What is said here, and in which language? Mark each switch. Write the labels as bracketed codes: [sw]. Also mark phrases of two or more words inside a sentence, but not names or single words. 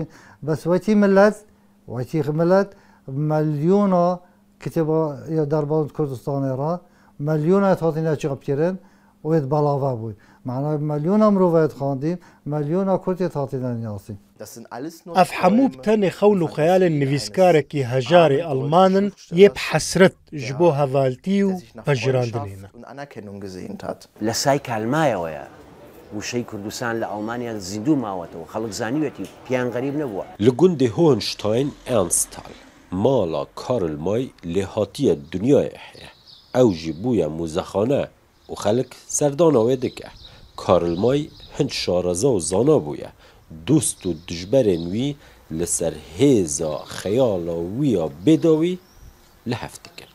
[ku] Bes wekî millet milyona kitêba ya derbasî Kurdistanê re milyona hatîne çapkirin û êt belava bû. Mena milyona mirovet xandî, milyona Kurd êt hatîne niyasî. Ev hemû bi tenê xewn û xeyalên nivîskarekî hejarê Almanin yê bi hesret ji bo hevaltî û pejirandinê ne. [ckb] لە سای کالمایەوەیە وشەی کوردستان لە ئەڵمانیا زیندوو ماوەتەوە خەڵک زانیوێتی پیان غەریب نەبووە. [ku] Li gundê Hohenstein Ernsthal mala Karl lê hatiye dunyayê heye. Ew jî bûye mûzexane û xelk serdana wê dike. Karl hin şareza û zana bûye. Dost û dijberên wî li ser hêza xeyala wî ya bêdawî li hev dikin.